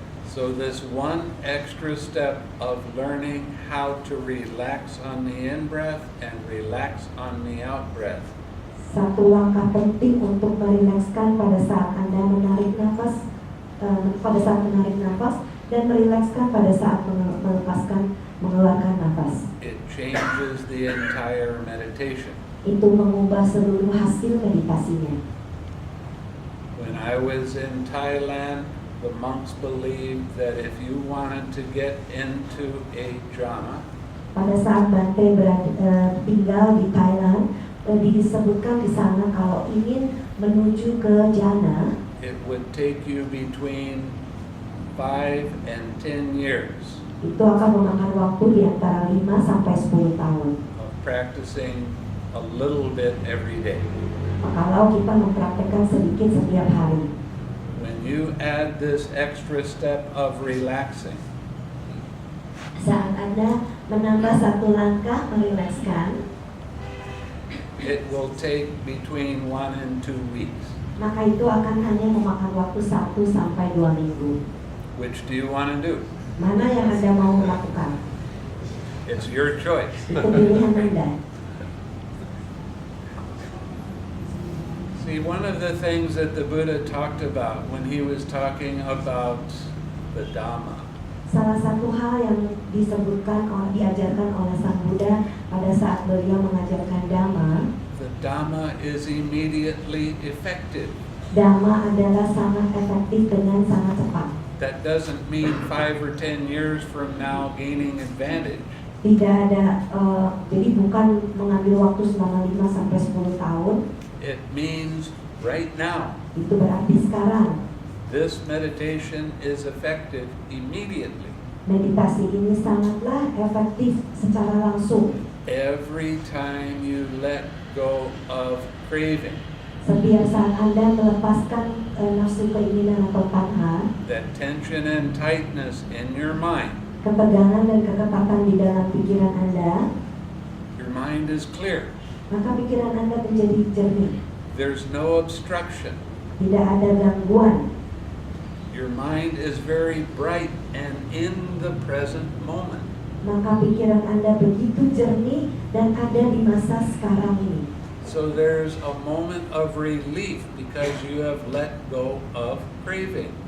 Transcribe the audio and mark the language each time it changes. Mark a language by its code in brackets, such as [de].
[en] So this one extra step of learning how to relax on the in-breath and relax on the out-breath [id] Satu langkah penting untuk merilekskan pada saat Anda menarik nafas, dan merilekskan pada saat mengeluarkan nafas. [en] it changes the entire meditation. [id] Itu mengubah seluruh hasil meditasinya. [en] When I was in Thailand, the monks believed that if you wanted to get into a jhana, [id] Pada saat Bhante tinggal di Thailand, disebutkan di sana kalau ingin menuju ke jhana, [en] it would take you between 5 and 10 years [id] itu akan memakan waktu di antara 5 sampai 10 tahun. [en] of practicing a little bit every day. [id] Kalau kita mempraktekkan sedikit setiap hari. [en] When you add this extra step of relaxing, [id] Saat Anda menambah satu langkah merilekskan, [en] it will take between 1 and 2 weeks. [id] maka itu akan hanya memakan waktu 1 sampai 2 minggu. [en] Which do you want to do? [id] Mana yang Anda mau melakukan? [en] It's your choice. [id] Itu pilihan Anda. [en] See, one of the things that the Buddha talked about when he was talking about the Dhamma [id] Salah satu hal yang diajarkan oleh Sang Buddha pada saat beliau mengajarkan Dhamma, [en] the Dhamma is immediately effective. [id] Dhamma adalah sangat efektif dengan sangat cepat. [en] That doesn't mean 5 or 10 years from now gaining advantage. [id] Tidak ada, jadi bukan mengambil waktu selama 5 sampai 10 tahun. [en] It means right now. [id] Itu berarti sekarang. [en] This meditation is effective immediately. [id] Meditasi ini sangatlah efektif secara langsung. [en] Every time you let go of craving, [id] Setiap saat Anda melepaskan nafsu, keinginan atau tanha, [en] that tension and tightness in your mind, [id] ketegangan dan keketatan di dalam pikiran Anda, [en] your mind is clear. [id] maka pikiran Anda menjadi jernih. [en] There's no obstruction. [id] Tidak ada gangguan. [en] Your mind is very bright and in the present moment. [id] Maka pikiran Anda begitu jernih dan ada di masa sekarang ini. [en] So there's a moment of relief because you have let go of craving.